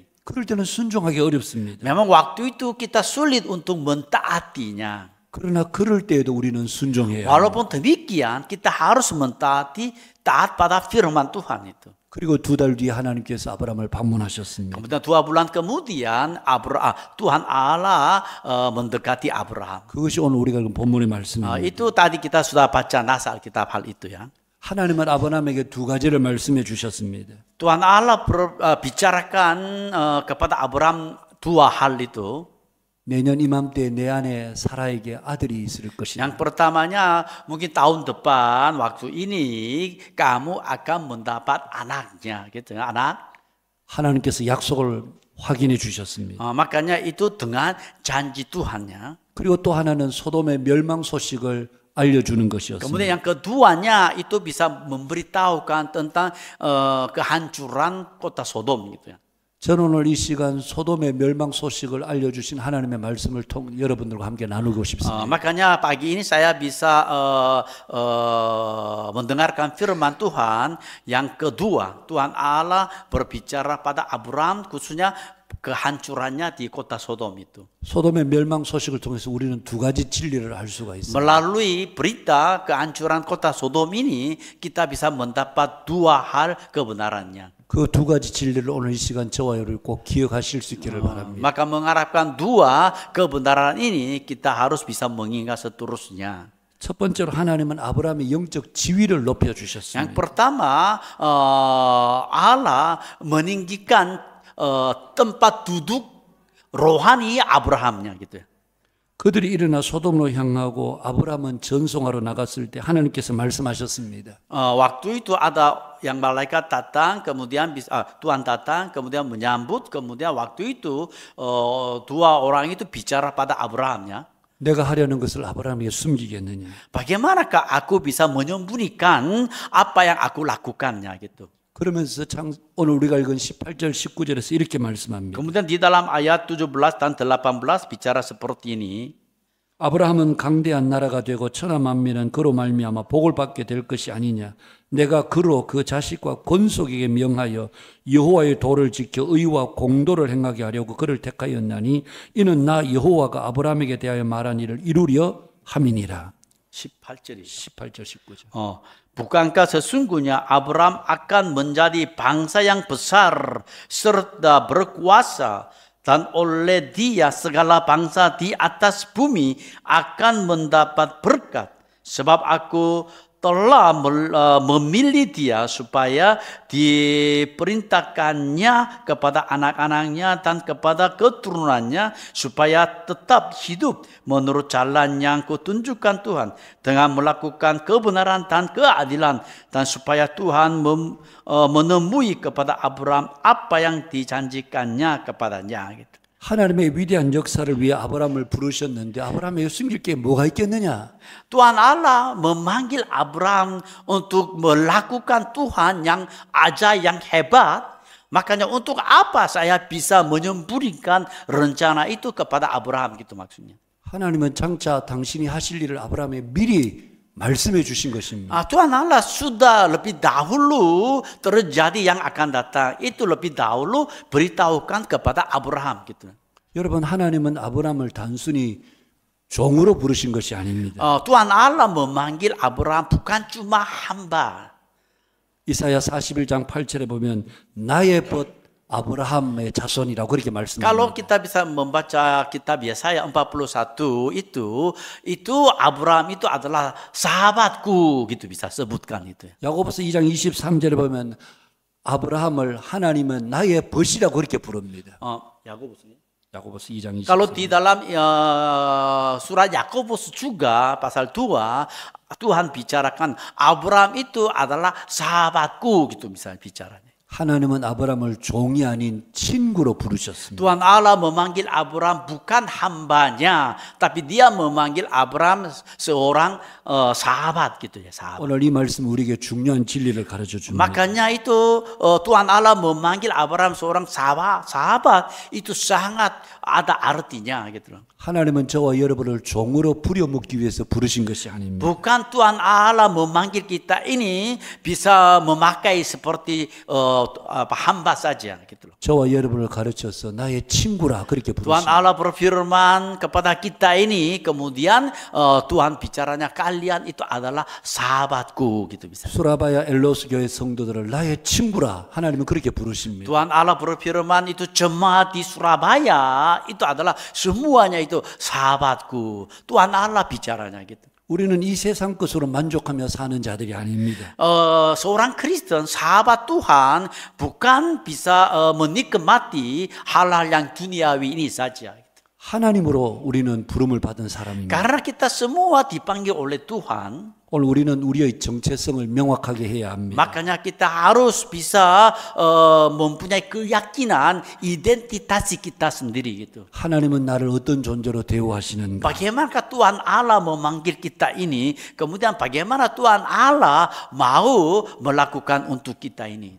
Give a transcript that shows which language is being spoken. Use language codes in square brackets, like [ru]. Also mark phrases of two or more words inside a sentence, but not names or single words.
[ko] 그럴 때는 순종하기 어렵습니다. [id] Memang waktu itu kita sulit untuk mentaatinya. [ko] 그러나 그럴 때에도 우리는 순종해야 합니다. [id] Walaupun demikian, kita harus mentaati, taat pada firman Tuhan itu. [ko] 그리고 2달 뒤에 하나님께서 아브라함을 방문하셨습니다. [id] Kemudian 2 bulan kemudian Tuhan Allah mendekati Abraham. [ko] 그것이 오늘 우리가 읽은 본문의 말씀입니다. [id] Itu tadi kita sudah baca nas Alkitab hal itu ya. [ko] 하나님은 아브라함에게 2가지를 말씀해 주셨습니다. [id] Tuhan Allah bicarakan kepada Abraham 2 hal itu. [ko] 내년 이맘때 내 안에 사라에게 아들이 있을 것이다. [id] Yang pertamanya mungkin tahun depan waktu ini kamu akan mendapat anaknya gitu ya, anak. [ko] 하나님께서 약속을 확인해 주셨습니다. [id] Makanya itu dengan janji Tuhannya. [ko] 그리고 또 하나는 소돔의 멸망 소식을 알려주는 것이었습니다. [id] Kemudian yang keduanya itu bisa memberitahukan tentang kehancuran kota Sodom gitu ya. [ko] 저는 오늘 이 시간 소돔의 멸망 소식을 알려주신 하나님의 말씀을 통해 여러분들과 함께 나누고 싶습니다. [id] Makanya pagi ini saya bisa mendengarkan firman Tuhan. Yang kedua, Tuhan Allah berbicara pada Abraham khususnya kehancurannya di kota Sodom itu. [ko] 소돔의 멸망 소식을 통해서 우리는 2가지 진리를 알 수가 있습니다. [id] Melalui berita kehancuran kota Sodom ini kita bisa mendapat 2 hal kebenarannya. [ko] 그 2가지 진리를 오늘 이 시간 저와 여러분이 꼭 기억하실 수 있기를 바랍니다. [id] Maka mengharapkan 2 kebenaran ini kita harus bisa mengingat seterusnya. [ko] 첫 번째로 하나님은 아브라함의 영적 지위를 높여 주셨습니다. [id] Yang pertama, Allah meninggikan tempat duduk rohani Abrahamnya gitu. [ko] 그들이 일어나 소돔으로 향하고 아브라함은 전송하러 나갔을 때 하나님께서 말씀하셨습니다. [id] Waktu itu ada yang malaikat datang, kemudian Tuhan datang, kemudian menyambut, kemudian waktu itu 2 orang itu bicara pada Abrahamnya. [ko] 내가 하려는 것을 아브라함에게 숨기겠느냐? [id] Bagaimanakah aku bisa menyembunyikan apa yang aku lakukannya gitu. [ko] 그러면서 오늘 우리가 읽은 18절 19절에서 이렇게 말씀합니다. [id] Kemudian di dalam ayat 17 dan 18 bicara seperti ini. [ko] 아브라함은 강대한 나라가 되고 천하 만민은 그로 말미암아 복을 받게 될 것이 아니냐. 내가 그로 그 자식과 권속에게 명하여 여호와의 도를 지켜 의와 공도를 행하게 하려고 그를 택하였나니 이는 나 여호와가 아브라함에게 대하여 말한 일을 이루려 함이니라. 18절이죠. 18절 19절. [id] Bukankah sesungguhnya Abraham akan menjadi bangsa yang besar serta berkuasa, dan oleh dia segala bangsa di atas bumi akan mendapat berkat, sebab aku telah memilih dia supaya diperintahkannya kepada anak-anaknya dan kepada keturunannya supaya tetap hidup menurut jalan yang kutunjukkan Tuhan dengan melakukan kebenaran dan keadilan, dan supaya Tuhan menemui kepada Abraham apa yang dijanjikannya kepadanya gitu. [ko] 하나님의 위대한 역사를 위해 아브라함을 부르셨는데 아브라함에게 숨길 게 뭐가 있겠느냐? [id] Tuhan Allah memanggil Abraham untuk melakukan Tuhan yang ajaib, yang hebat. Makanya untuk apa saya bisa menyembunyikan rencana itu kepada Abraham gitu maksudnya. [ko] 하나님은 장차 당신이 하실 일을 아브라함에 미리 말씀해 주신 것입니다. [id] Tuhan Allah sudah lebih dahulu terjadi yang akan datang. Itu lebih dahulu beritahukan kepada Abraham gitu. [ko] 여러분 하나님은 아브라함을 단순히 종으로 부르신 것이 아닙니다. [id] Tuhan Allah memanggil Abraham bukan cuma hamba. [ko] 이사야 41장 8절에 보면 나의 벗 아브라함의 자손이라고 그렇게 말씀합니다. [id] Kalau kita bisa membaca kitab Yesaya 41 itu Abraham itu adalah sahabatku gitu bisa sebutkan itu. [ko] 야고보서 2장 23절에 보면 아브라함을 하나님은 나의 벗이라고 그렇게 부릅니다. 야고보서 2장 23절. [id] Kalau di dalam surat Yakobus juga pasal 2 Tuhan bicarakan Abraham itu adalah sahabatku gitu misalnya bicaranya. [ko] 하나님은 아브라함을 종이 아닌 친구로 부르셨습니다. [id] Tuhan Allah memanggil Abraham bukan hambanya, tapi dia memanggil Abraham seorang sahabat gitu ya, sahabat. [ko] 오늘 이 말씀 우리에게 중요한 진리를 가르쳐 줍니다. [id] Makanya itu Tuhan Allah memanggil Abraham seorang sahabat itu sangat ada artinya gitu loh. [ko] 하나님은 저와 여러분을 종으로 부려먹기 위해서 부르신 것이 아닙니다. [id] Bukan Tuhan Allah memanggil kita ini bisa memakai seperti hamba saja gitu loh. [ko] 저와 여러분을 가르쳐서 나의 친구라 그렇게 Tuhan 부르십니다. [id] Allah berfirman kepada kita ini, kemudian Tuhan bicaranya kalian itu adalah sahabatku gitu bisa. [ko] 수라바야 엘로스 교회 성도들을 나의 친구라 하나님은 그렇게 부르십니다. [id] Tuhan Allah berfirman itu jemaat di Surabaya itu adalah semuanya itu sahabatku. Tuhan Allah bicaranya gitu. [ko] 우리는 이 세상 것으로 만족하며 사는 자들이 아닙니다. [id] Seorang Kristen, sahabat Tuhan bukan bisa menikmati hal-hal yang duniawi ini saja. [ko] 하나님으로 우리는 부름을 받은 사람입니다. [id] Karena kita semua dipanggil oleh Tuhan, [ko] 오늘 우리는 우리의 정체성을 명확하게 해야 합니다. [id] makanya kita harus bisa mempunyai keyakinan identitas kita sendiri gitu. [ko] 하나님은 나를 어떤 존재로 대우하시는가? [id] Bagaimana Tuhan Allah memanggil kita ini, kemudian bagaimana Tuhan Allah mau melakukan untuk kita ini.